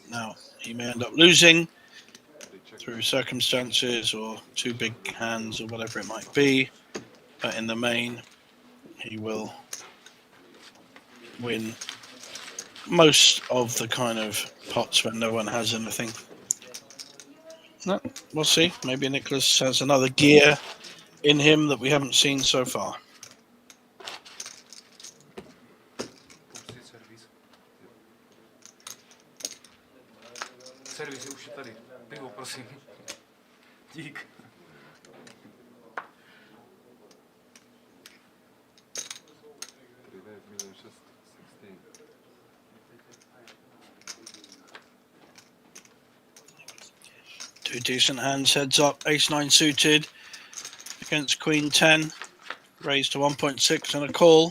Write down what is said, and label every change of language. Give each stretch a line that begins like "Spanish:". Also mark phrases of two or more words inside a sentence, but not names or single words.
English: Now, he may end up losing through circumstances or two big hands or whatever it might be, but in the main, he will win most of the kind of pots when no one has anything. No, we'll see. Maybe Nicholas has another gear in him that we haven't seen so far.
Serbian: Пусти сервис.
Czech: Сервис je už je tady. Pivo, prosím. Dík.
English: Two decent hands, heads up, ace-9 suited against queen-10, raised to 1.6 and a call.